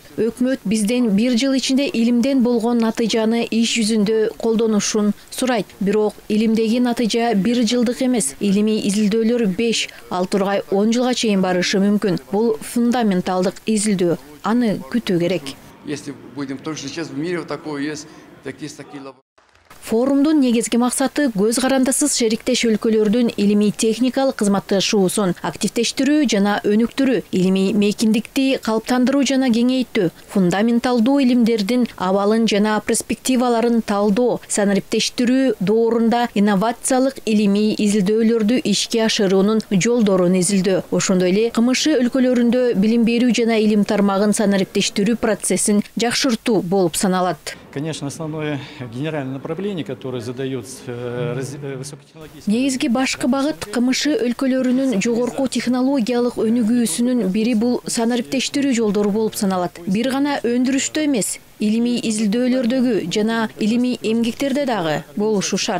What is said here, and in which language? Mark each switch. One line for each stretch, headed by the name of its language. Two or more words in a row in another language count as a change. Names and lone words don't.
Kyrgyz: Өкмөт бизден 1 жыл ичинде илимден болгон натыйжаны иш жүзүндө колдонушун сурайт. Бирок илимдеги натыйжа 1 жылдык эмес. Илимий изилдөөлөр 5-6 ай 10 жылга чейин барышы мүмкүн. Бул фундаменталдык изилдөө. Аны күтүү керек.
Russian: Если будем, потому что сейчас в мире вот такое есть, такие лаборатории.
Kyrgyz: Форумдун негизги максаты көз карандысыз шериктеш өлкөлөрдүн илимий техникалык кызматташуусун активдештирүү жана өнүктүрүү, илимий мейкиндикти калыптандыруу жана кеңейтүү, фундаменталдуу илимдердин абалын жана перспективаларын талдоо, санариптештирүү доорунда инновациялык илимий изилдөөлөрдү ишке ашыруунун жолдорун изилдөө. Ошондой эле КМШ өлкөлөрүндө билим берүү жана илим тармагын санариптештирүү процессин жакшыртуу болуп саналат.
Russian: Конечно, основное генеральное направление, которое задает высокотехнологические...
Kyrgyz: Негизги башкы багыт КМШ өлкөлөрүнүн жогорку технологиялык өнүгүүсүнүн бири бул санариптештирүү жолдору болуп саналат. Бир гана өндүрүштө эмес, илимий изилдөөлөрдөгү жана илимий эмгектерде дагы болушу шарт.